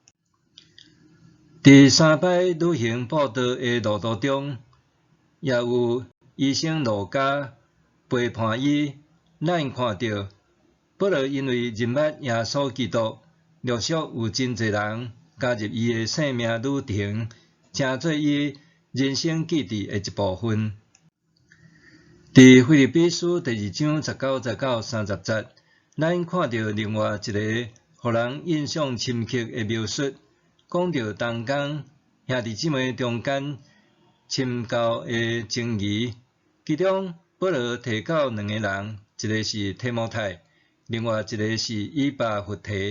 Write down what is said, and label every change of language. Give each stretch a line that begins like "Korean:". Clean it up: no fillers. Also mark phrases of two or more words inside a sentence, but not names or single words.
Min Nan Chinese: 伫3摆旅行步道的路途中，也有医生路加陪伴伊。咱看到保罗因为认捌耶稣基督，陆续有真侪人加入伊的生命旅程，成做伊人生记忆的一部分。伫腓立比书第2章19节到30节，咱看到另外一个互人印象深刻的描述，讲到同工兄弟姊妹中间深交的情谊。其中保罗提到2个人，一个是提摩太，另外一个是以巴弗提。